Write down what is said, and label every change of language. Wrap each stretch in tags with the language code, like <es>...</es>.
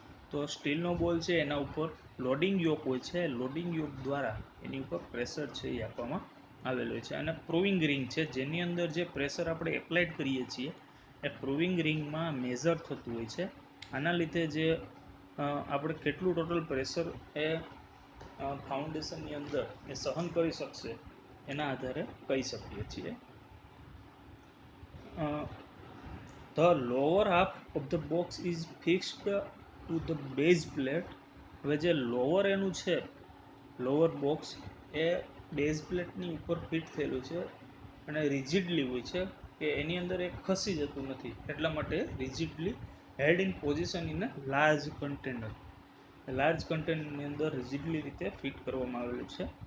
<gu>તો સ્ટીલનો બોલ છે એના ઉપર લોડિંગ યોક હોય છે, લોડિંગ યોક દ્વારા એની ઉપર પ્રેશર છે એ આપવામાં આવેલું હોય છે. અને પ્રૂવિંગ રિંગ છે જેની અંદર જે પ્રેશર આપણે એપ્લાઇડ કરીએ છીએ એ પ્રૂવિંગ રિંગમાં મેઝર થતું હોય છે. આના લીધે જે આપણે કેટલું ટોટલ પ્રેશર એ ફાઉન્ડેશનની અંદર એ સહન કરી શકશે એના આધારે કહી શકીએ છીએ.</gu> <en>The lower half of the box is fixed to the base plate.</en> <gu>હવે જે લોઅર એનું છે, લોઅર બોક્સ એ બેઝ પ્લેટની ઉપર ફિટ થયેલું છે અને રિજિડલી હોય છે કે એની અંદર એ ખસી જતું નથી, એટલા માટે</gu> <en>Rigidly held in position in a large container.</en> <gu>Large કન્ટેનરની અંદર રિજિડલી રીતે ફિટ કરવામાં આવેલું છે.</gu>